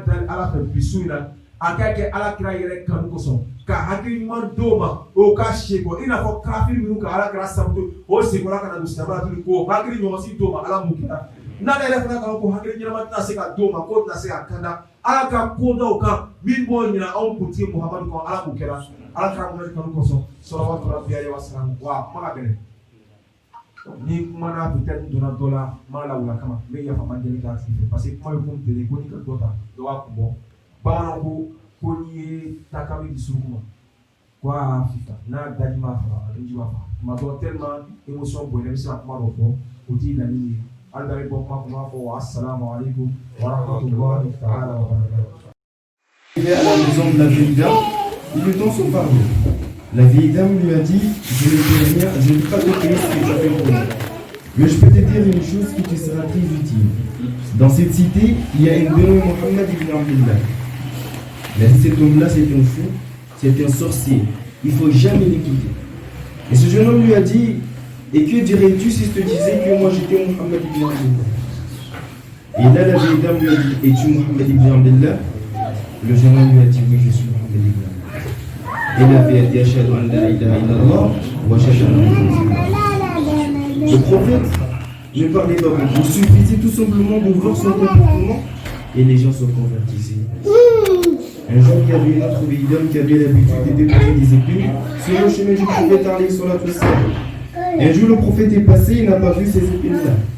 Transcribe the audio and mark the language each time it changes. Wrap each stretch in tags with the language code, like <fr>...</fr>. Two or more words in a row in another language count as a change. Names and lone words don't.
<bm>dali ala fɛ bi su in na a ka kɛ ala kɛra yɛrɛ kanu kosɔn ka hakili ɲuman d'o ma o ka seko i n'a fɔ kafiri minnu ka ala kɛra sababu o sekola ka na don silamɛya tuguni ko hakili ɲɔgɔn si d'o ma ala m'o kɛra n'ale yɛrɛ fana kan ko hakili ɲɛnama tɛna se ka d'o ma k'o tɛna se ka kanda ala ka kodaw kan min b'o ɲina anw kuntigi Muhamadu kan ala m'o kɛra ala kɛra Muhamadu kanu kosɔn</bm> <ar>صلوات ربي عليه وسلم</ar> <bm>wa kuma ka gɛlɛn ni kuma na peut-être donna dɔ la ma lawula kama n bɛ yafa man deli k'a tigi fɛ</bm> <fr>parce que</fr> <bm>kuma bɛ kun tɛlen ko ni ka dɔ ta dɔ b'a kun bɔ bamananw ko n'i ye taka bɛ di suruku ma ko a fifa n'a daji m'a faga a daji b'a faga tuma dɔ</bm> <fr>tellement émotion</fr> <bm>bonya i bɛ se ka kuma dɔ fɔ o t'i laɲini ye hali bɛ bɔ kuma kun b'a fɔ</bm> <ar>والسلام عليكم ورحمة الله تعالى وبركاته.</ar> <fr>Arrivé à la maison de la vieille dame, il lui donne son fardeau. La vieille dame lui a dit: je ne peux rien, je ne peux pas te payer ce que tu as fait pour moi. Mais je peux te dire une chose qui te sera très utile. Dans cette cité, il y a un dénommé Mohammed ibn Abdullah. Il a dit: cet homme-là, c'est un fou, c'est un sorcier. Il ne faut jamais l'écouter. Et ce jeune homme lui a dit: Et que dirais-tu si je te disais que moi j'étais Mohammed ibn Abdullah? Et là, la vieille dame lui a dit, es-tu Mohammed ibn Abdullah? Le jeune homme lui a dit, oui, je suis Mohammed ibn Abdullah. Et la vieille a dit,</fr> <ar>أشهد أن لا إله إلا الله وأشهد أن محمدا رسول الله.</ar> <fr>Le prophète ne parlait pas beaucoup. Il suffisait tout simplement de voir son comportement et les gens se convertissaient. Un jour, il y avait une autre vieille dame qui avait l'habitude de déposer des épines sur le chemin du prophète</fr> <ar>عليه الصلاة والسلام.</ar> <fr>Un jour, le prophète est passé, il n'a pas vu ces épines-là.</fr>